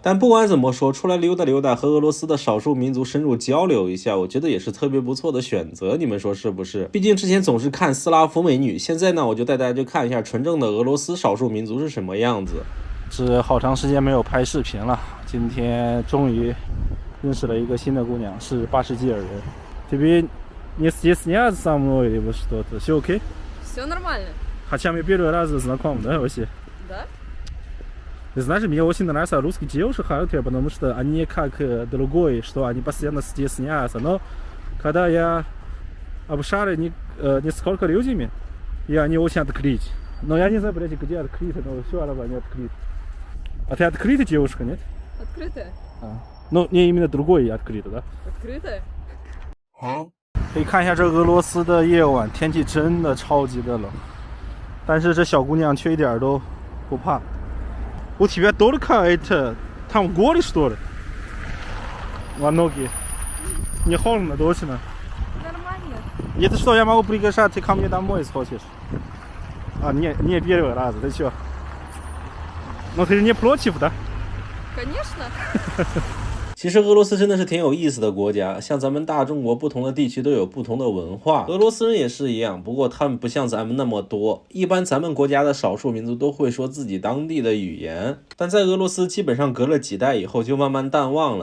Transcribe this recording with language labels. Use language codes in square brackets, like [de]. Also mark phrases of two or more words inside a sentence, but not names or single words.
[zh] 但不管怎么说，出来溜达溜达，和俄罗斯的少数民族深入交流一下，我觉得也是特别不错的选择，你们说是不是？毕竟之前总是看斯拉夫美女，现在呢，我就带大家去看一下纯正的俄罗斯少数民族是什么样子。是好长时间没有拍视频了，今天终于认识了一个新的姑娘，是巴什基尔人。 [ru] Тебе не стесняться со мной или что-то? Все окей? Все нормально. Хотя мы первый раз знакомы, да, вообще? Да? Ты знаешь, мне очень нравятся русские девушки характеры, потому что они как другой, что они постоянно стесняются. Но когда я общаюсь несколько людьми, и они очень открыты. Но я не знаю, блядь, где открыто, но все равно они открыты. А ты открытая девушка, нет? Открытая. Ну, не именно другой открыто, да? Открытая. [zh] 可以看一下这俄罗斯的夜晚，天气真的超级的冷，但是这小姑娘却一点都不怕。 [ru] У тебя только это там горы, что ли? В ноги. Не холодно, точно. Нормально. Это что, я могу приглашать ты ко мне домой, если хочешь? Не первый раз, ты чё? Но ты не против, да? Конечно. [zh] 其实俄罗斯真的是挺有意思的国家，像咱们大中国不同的地区都有不同的文化，俄罗斯人也是一样，不过他们不像咱们那么多。一般咱们国家的少数民族都会说自己当地的语言，但在俄罗斯基本上隔了几代以后就慢慢淡忘了。